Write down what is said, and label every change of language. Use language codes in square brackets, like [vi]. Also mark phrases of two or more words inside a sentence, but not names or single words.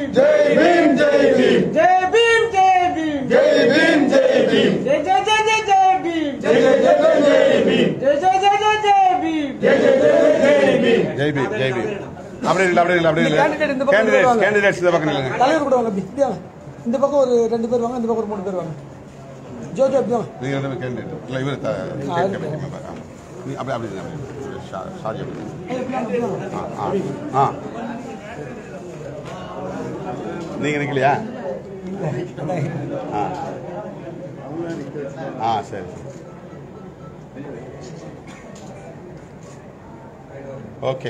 [hi] जय भीम जय भीम जय भीम जय भीम जय भीम जय भीम जय जय जय जय जय भीम जय जय जय जय भीम जय जय जय जय जय भीम जय जय जय जय भीम जय भीम जय भीम [ta] அப்படி இல்ல கேண்டிடேட்ஸ் இந்த பக்கம் இல்லங்க தலைவர் கூட வாங்க இந்த பக்கம் ஒரு 2 பேர் வாங்க இந்த பக்கம் ஒரு 3 பேர் வாங்க ஜோஜோ அப்படியே நீங்க ரெண்டு பேர் கேண்டிடேட் இல்ல இவரு நீ அப்படி ஷாஜி நீங்க நிக்கலையா சரி ஓகே.